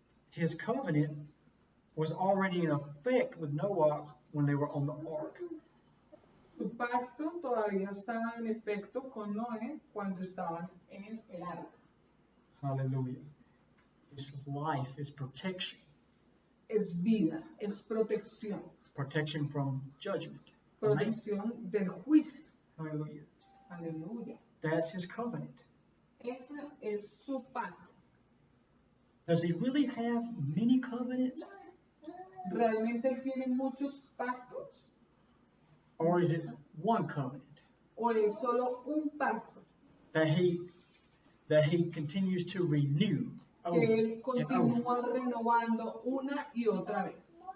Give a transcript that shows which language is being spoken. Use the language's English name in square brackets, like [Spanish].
[English] His covenant was already in effect with Noah when they were on the ark. [Spanish] Su pacto todavía estaba en efecto con Noé cuando estaban en el arca. [English] Hallelujah. It's life. It's protection. [Spanish] Es vida, es protección, [English] Protection from judgment. Amen. [Spanish] protección del juicio. [English] Hallelujah. [Spanish] Aleluya. [English] That's his covenant. [Spanish] Ese es su pacto. [English] Does he really have many covenants? [Spanish] ¿Realmente él tiene muchos pactos? [English] Or is it one covenant [Spanish] ¿O es solo un pacto [English] that he continues to renew over [Spanish] que él [English] and over? [Spanish] continúa renovando una y otra vez?